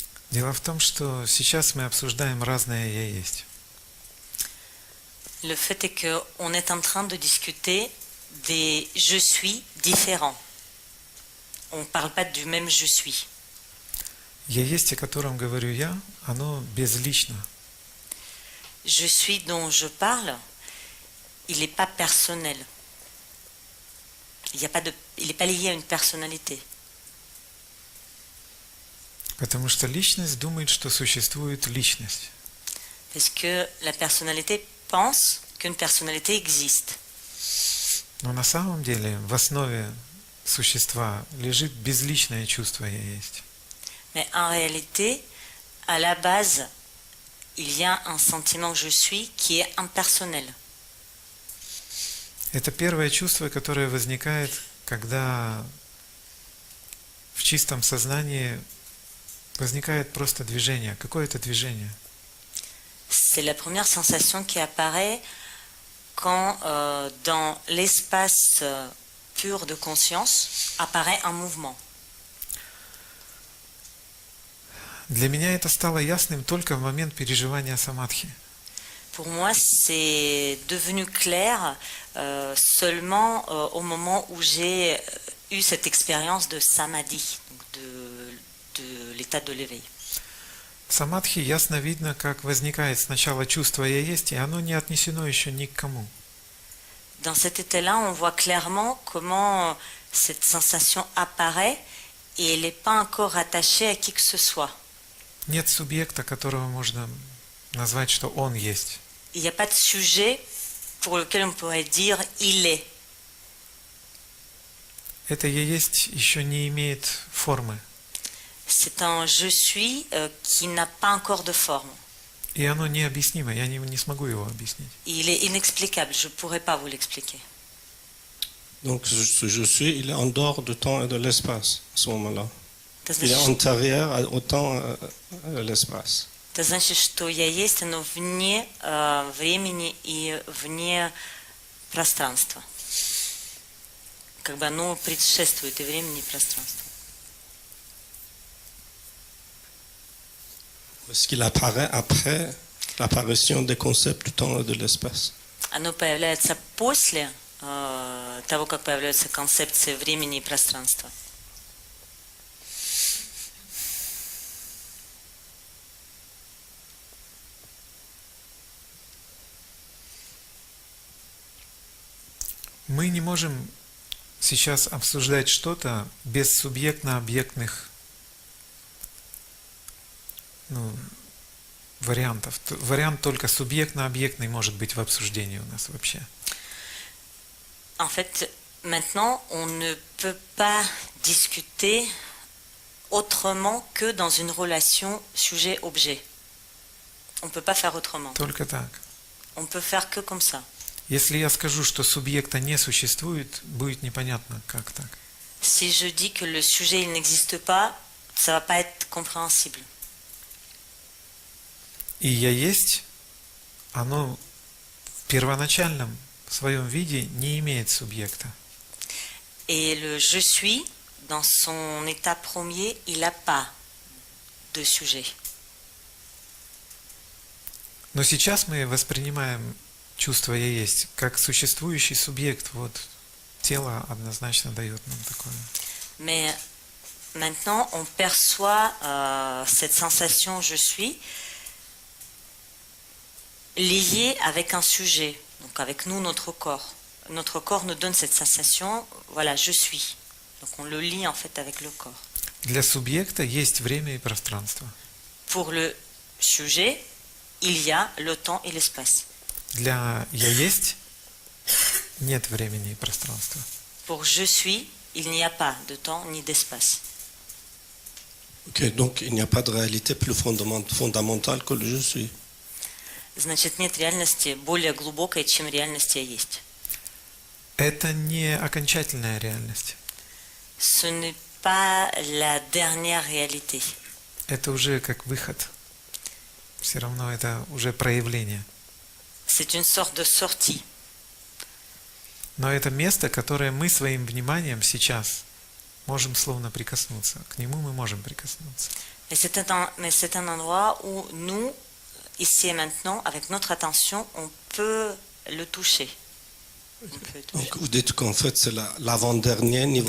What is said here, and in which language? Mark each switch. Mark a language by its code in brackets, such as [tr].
[ru] Дело в том, что сейчас мы обсуждаем разное «я есть». [fr] Le fait est qu'on est en train de discuter des je suis différents. On ne parle pas du même je suis. [ru] «Я есть», о котором говорю я, оно безлично. [fr] Je suis dont je parle, il n'est pas personnel. Il n'est pas lié à une personnalité. [ru] Потому что личность думает, что существует личность. [fr] Parce que la personnalité pense qu'une personnalité existe. [ru] Но на самом деле в основе существа лежит безличное чувство «я есть». [fr] Mais en réalité, à la base, il y a un sentiment je suis qui est impersonnel. [ru] Это первое чувство, которое возникает, когда в чистом сознании возникает просто движение, какое-то движение. [fr] C'est la première sensation qui apparaît quand dans l'espace pur de conscience apparaît un mouvement. [ru] Для меня это стало ясным только в момент переживания самадхи. [fr] Pour moi, c'est devenu clair seulement au moment où j'ai eu cette expérience de samadhi, donc de l'état de l'éveil. [ru] В самадхи ясно видно, как возникает сначала чувство «я есть», и оно не отнесено еще ни к кому. [fr] Dans cet état-là, on voit clairement comment cette sensation apparaît et elle n'est pas encore attachée à qui que ce soit. [ru] Нет субъекта, которого можно назвать, что он есть. [fr] Il n'y a pas de sujet pour lequel on pourrait dire il est. [ru] Это «я есть» еще не имеет формы. [fr] C'est un je suis qui n'a pas encore de forme. [ru] И оно необъяснимо, я не смогу его объяснить. [fr] Il est inexplicable, je ne pourrais pas vous l'expliquer. Donc ce je suis, il est en dehors du temps et de l'espace à ce moment-là. [ru] Это [fr] Il est [ru] значит, [fr] antérieur au temps et à l'espace. [ru] это значит, что я есть, оно вне времени и вне пространства. Как бы оно предшествует и времени, и пространству. [fr] Parce qu'il apparaît après l'apparition des concepts du temps et de l'espace. [ru] Оно появляется после того, как появляются концепции времени и пространства. Мы не можем сейчас обсуждать что-то без субъектно-объектных вариантов. Вариант только субъектно-объектный может быть в обсуждении у нас вообще. [fr] En fait, maintenant, on ne peut pas discuter autrement que dans une relation sujet-objet. On ne peut pas faire autrement. [ru] Только так. [fr] On peut faire que comme ça. [ru] Если я скажу, что субъекта не существует, будет непонятно, как так. [fr] Si je dis que le sujet il n'existe pas, ça va pas être compréhensible. [ru] И я есть, оно в первоначальном своем виде не имеет субъекта. [fr] Et le je suis, dans son état premier, il n'a pas de sujet. [ru] Но сейчас мы воспринимаем чувство «я есть» как существующий субъект. Вот тело однозначно дает нам такое. [fr] Mais maintenant, on perçoit cette sensation je suis liée avec un sujet, donc avec nous, notre corps. Notre corps nous donne cette sensation, voilà, je suis. Donc on le lie en fait avec le corps. [ru] Для субъекта есть время и пространство. [fr] Pour le sujet, il y a le temps et l'espace. [ru] Для «я есть» нет времени и пространства. [fr] Pour je suis, il n'y a pas de temps ni d'espace. Ok, donc il n'y a pas de réalité plus fondamentale que le je suis. [ru] Значит, нет реальности более глубокой, чем реальность я есть. Это не окончательная реальность. [fr] Ce n'est pas la dernière réalité. [ru] Это уже как выход. Все равно это уже проявление. [fr] C'est une sorte de sortie. [ru] Но это место, которое мы своим вниманием сейчас можем словно прикоснуться. К нему мы можем прикоснуться. [fr] Mais c'est un endroit où nous, ici et maintenant, avec notre attention, on peut le toucher. On peut le toucher. Donc vous dites qu'en fait c'est l'avant-dernier niveau